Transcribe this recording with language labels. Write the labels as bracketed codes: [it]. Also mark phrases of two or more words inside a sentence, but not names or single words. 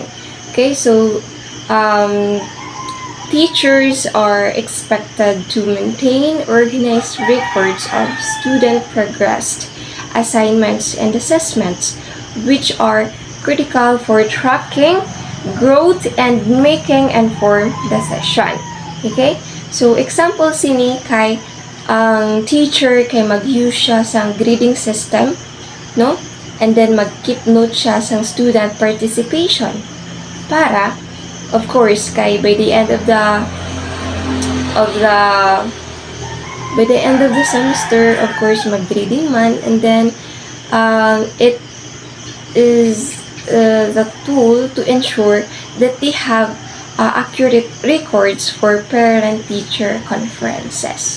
[en] Okay, so teachers are expected to maintain organized records of student progress, assignments, and assessments, which are critical for tracking growth and making informed decision. [ceb] Okay? So, example sini kay ang teacher kay mag-use siya sa [en] grading system, [ceb] no? [en] And then [ceb] mag-keep note siya sa [en] student participation para of course kay by the end of the semester, of course [ceb] mag-grading man, [en] and then it is the tool to ensure that they have accurate records for parent-teacher conferences.